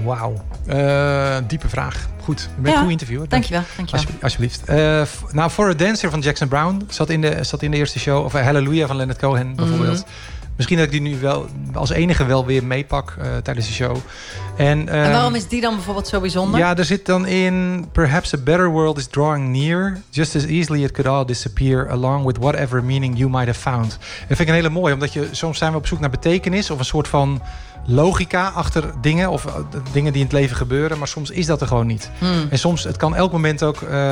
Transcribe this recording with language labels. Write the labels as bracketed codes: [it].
[nl] Wauw. Diepe vraag. Goed. Een goed interview. Dankjewel. Alsjeblieft. For a Dancer van Jackson Browne zat in de eerste show. Of Hallelujah van Leonard Cohen bijvoorbeeld. Mm-hmm. Misschien dat ik die nu wel als enige wel weer meepak tijdens de show. En waarom is die dan bijvoorbeeld zo bijzonder? Ja, er zit dan in... [en] Perhaps a better world is drawing near. Just as easily it could all disappear along with whatever meaning you might have found. [nl] En dat vind ik een hele mooie, omdat je soms zijn we op zoek naar betekenis of een soort van logica achter dingen of dingen die in het leven gebeuren. Maar soms is dat er gewoon niet. Hmm. En soms, het kan elk moment ook...